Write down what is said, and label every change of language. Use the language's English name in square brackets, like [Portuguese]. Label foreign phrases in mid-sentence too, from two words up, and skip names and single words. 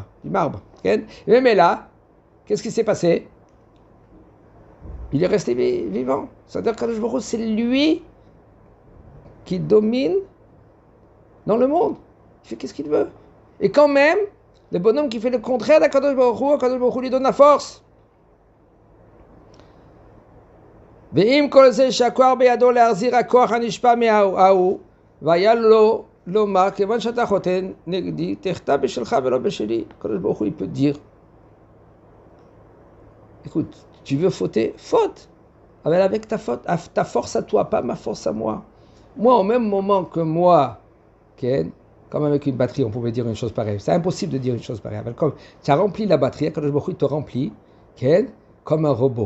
[French] Mais là, qu'est-ce qui s'est passé? Il est resté vivant. C'est-à-dire qu' [Hebrew] הקדוש ברוך הוא, [French] c'est lui qui domine dans le monde. Il fait qu'est-ce qu'il veut. Et quand même, le bonhomme qui fait le contraire d' [Hebrew] הקדוש ברוך הוא, הקדוש ברוך הוא [French] lui donne la force. [Hebrew] ואם כל זה שהכוח בידו להחזיר הכוח הנשפע מההוא, והיה לו לומר, כיוון שאתה חוטא נגדי, תחטא בשלך ולא בשלי. הקדוש ברוך הוא, [French] il peut dire, écoute, tu veux fauter, faute, avec ta faute, ta force à toi, pas ma force à moi. Moi, au même moment que moi, comme avec une batterie, on pouvait dire une chose pareille. C'est impossible de dire une chose pareille. Comme tu as rempli la batterie, [Hebrew] הקדוש ברוך הוא [French] te remplit, comme un robot.